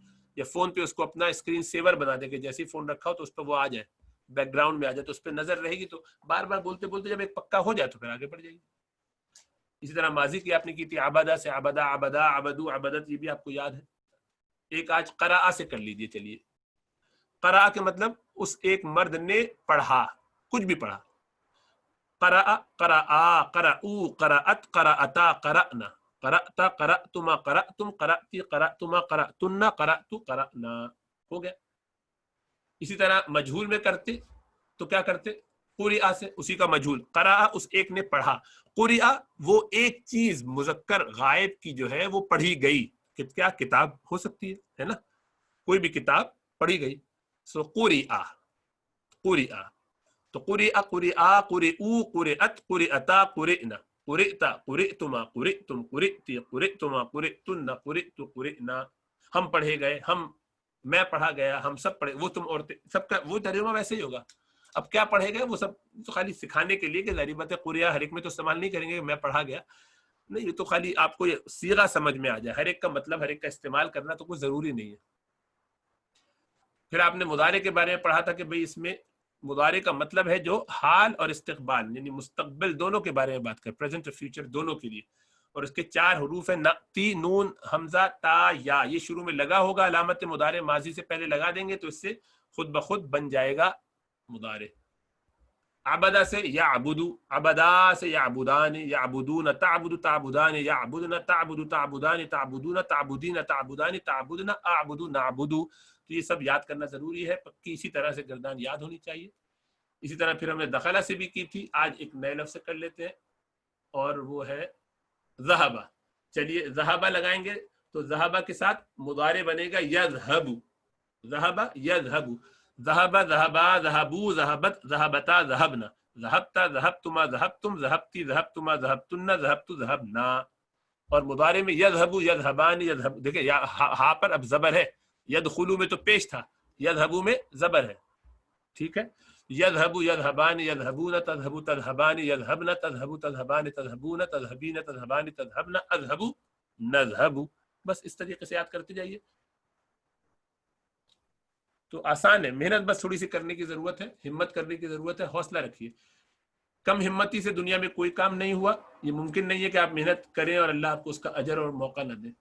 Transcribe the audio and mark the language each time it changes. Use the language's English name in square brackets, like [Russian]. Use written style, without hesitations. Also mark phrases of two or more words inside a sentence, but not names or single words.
[Urdu] یا فون پہ اس کو اپنا اسکرین سیور بنا دیں کہ جیسے ہی فون رکھا ہو تو اس پہ وہ آ جائے، بیک گراؤنڈ میں آ جائے، تو اس پہ نظر رہے گی، تو بار بار بولتے بولتے جب ایک پکا ہو جائے تو پھر آگے بڑھ جائے گی. اسی طرح ماضی کی آپ نے کی تھی عبادہ سے، [Arabic] عبدہ، عبدہ، عبدو، عبدت، [Urdu] یہ بھی آپ کو یاد ہے. ایک آج قرأ سے کر لیجئے. چلیے، قرأ کے مطلب اس ایک مرد نے پڑھا، کچھ بھی پڑھا. [Arabic] قرأ، قرأ، قرأو، قرأت، قرأتا، قرأنا، قرأت، قرأتما، قرأتم، قرأتی، قرأتما، قرأتن، قرأت، قرأنا، [Urdu] ہو گیا. اسی طرح مجہول میں کرتے تو کیا کرتے؟ قرئ سے، اسی کا مجہول، قرأ اس ایک نے پڑھا، قرئ وہ ایک چیز مذکر غائب کی جو ہے وہ پڑھی گئی، کیا کتاب ہو سکتی ہے نا، کوئی بھی کتاب پڑھی گئی. [Arabic] سو قرئ، قرئ تو قرئ، قرئا، قرئو، قرئت، قرئتا، قرئنا، قرئت، قرئتما، قرئتم، قرئتی، قرئتما، قرئتن، قرئت، قرئنا. [Urdu] ہم پڑھے گئے، میں پڑھا گیا، ہم سب پڑھے، وہ تم عورتیں، سب کا وہ ترجمہ ویسے ہی ہوگا. اب کیا پڑھے گئے وہ سب تو خالی سکھانے کے لیے کہ ظاہر بات ہے قرئ ہر ایک میں تو استعمال نہیں کریں گے میں پڑھا گیا نہیں، یہ تو خالی آپ کو صیغہ سمجھ میں آ جائے. ہر ایک کا مطلب ہر ایک کا استعمال کرنا تو کوئی ضروری نہیں ہے. پھر آپ نے مضارع کے بارے میں پڑھا تھا کہ بھئی اس میں مضارع کا مطلب ہے جو حال اور استقبال یعنی مستقبل دونوں کے بارے میں بات کرے، پریزنٹ اور فیوچر دونوں کے لیے. اور اس کے 4 حروف ہیں تی، نون، حمزہ، تا، یا. یہ شروع میں لگا ہوگا، علامت مضارع ماضی سے پہلے لگا دیں گے تو اس سے خود بخود بن جائے گا مضارع. [Arabic] عبدا سے یعبدو، عبدا سے یعبدان، یعبدون، تعبد، تعبدان، یعبدن، تعبد، تعبدان، تعبدون، تعبدین، تعبدان، تعبدن، اعبد، نعبد. [Urdu] تو یہ سب یاد کرنا ضروری ہے، پکی اسی طرح سے گردان یاد ہونی چاہیے. اسی طرح پھر ہم نے دخلہ سے بھی کی تھی، آج ایک نئے لفظ سے کر لیتے ہیں اور وہ ہے ذہبہ. چلیے ذہبہ لگائیں گے تو ذہبہ کے ساتھ مضارع بنے گا [Arabic] یذہب، ذہبہ یذہب، ذہبہ، ذہبا، ذہبو، ذہبت، ذہبتا، ذہبنا، ذہبتا، ذہبتما، ذہبتم، ذہبتی، ذہبتما، ذہبتن، ذہبت، ذہبنا. [Urdu] اور مضارع میں [Arabic] یذہبو، یذہبان، یذہب، [Urdu] دیکھیں یا ہا پر اب زبر ہے، یدخلو میں تو پیش تھا، یذہبو میں زبر ہے. ٹھیک ہے، [Arabic] یذہبو، یذہبان، یذہبون، تذہبو، تذہبان، یذہبن، تذہبو، تذہبان، تذہبون، تذہبین، تذہبان، تذہبن، اذہبو، نذہبو. [Urdu] بس اس طریقے سے یاد کرتے جائیے. تو آسان ہے، محنت بس تھوڑی سی کرنے کی ضرورت ہے، ہمت کرنے کی ضرورت ہے، حوصلہ رکھیے. کم ہمتی سے دنیا میں کوئی کام نہیں ہوا. یہ ممکن نہیں ہے کہ آپ محنت کریں اور اللہ آپ کو اس کا اجر اور موقع نہ دے.